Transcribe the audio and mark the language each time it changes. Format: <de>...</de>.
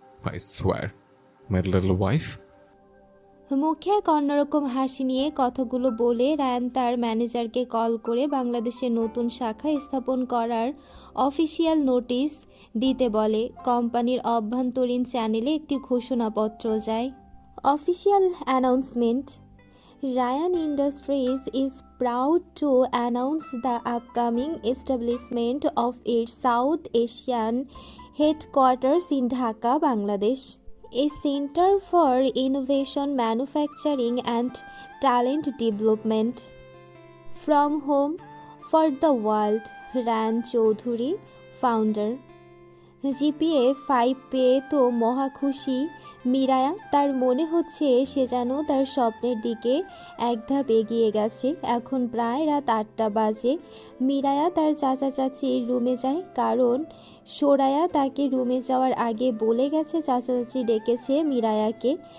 <en>I swear, my little wife.</en> <bn>মুখে এক অন্যরকম হাসি নিয়ে কথাগুলো বলে রায়ান তার ম্যানেজারকে কল করে বাংলাদেশের নতুন শাখা স্থাপন করার অফিসিয়াল নোটিশ দিতে বলে। কোম্পানির অভ্যন্তরীণ চ্যানেলে একটি ঘোষণাপত্র যায়।</bn> <en>Official announcement, Rayan Industries is proud to announce the upcoming establishment of its South Asian headquarters in Dhaka, Bangladesh. a center for innovation, manufacturing, and talent development. From home for the world, Rayan Chowdhury, founder.</en> <bn>GPA 5 পেয়ে তো মহা খুশি মিরায়া। তার মনে হচ্ছে সে যেন তার স্বপ্নের দিকে এক ধাপ এগিয়ে গেছে। এখন প্রায় রাত 8টা বাজে। মিরায়া তার চাচা চাচির রুমে যায়, কারণ সোরায়া তাকে রুমে যাওয়ার আগে বলে গেছে চাচা চাচি ডেকেছে মিরায়াকে।</bn>